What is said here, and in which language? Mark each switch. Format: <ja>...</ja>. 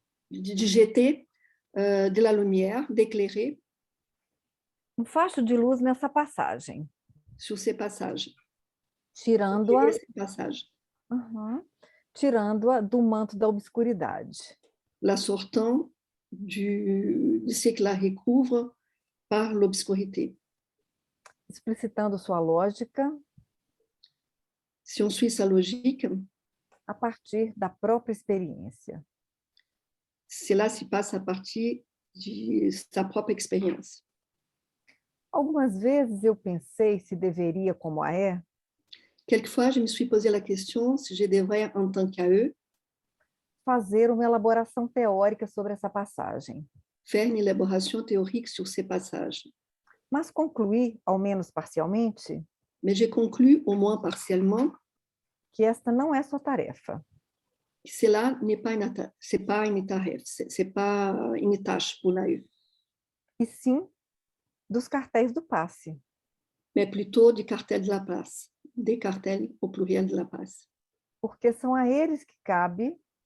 <fr>de jeter de la lumière, d'éclairer</fr> <pt>facho de luz nessa passagem,</pt> <fr>sur ces passages.</fr> <pt>tirando-a</pt> <fr>Ces passages.</fr> <pt>tirando-a do manto da obscuridade.</pt> <fr>La sortant de ce que la recouvre par l'obscurité.</fr> <pt>Explicitando sua lógica</pt> <fr>Si on suit sa logique,</fr> <pt>a partir da própria experiência.</pt> <fr>cela se passe à partir de sa propre expérience.</fr> <pt>Algumas vezes eu pensei se deveria, como a é,</pt> <fr>Quelquefois, je me suis posé la question si je devrais, en tant qu'AE,</fr> <pt>fazer uma elaboração teórica sobre essa passagem,</pt> <fr>faire une élaboration théorique sur ces passages.</fr> <pt>mas concluí, ao menos parcialmente,</pt> <fr>Mais j'ai conclu, au moins partiellement,</fr> <pt>que esta não é sua tarefa.</pt> <fr>que cela n'est pas c'est pas une tâche pour l'AE,</fr> <pt>E sim dos cartéis do passe,</pt> <fr>mais plutôt du cartel de la passe, des cartels au pluriel de la passe.</fr> <pt>porque são a eles que cabe</pt>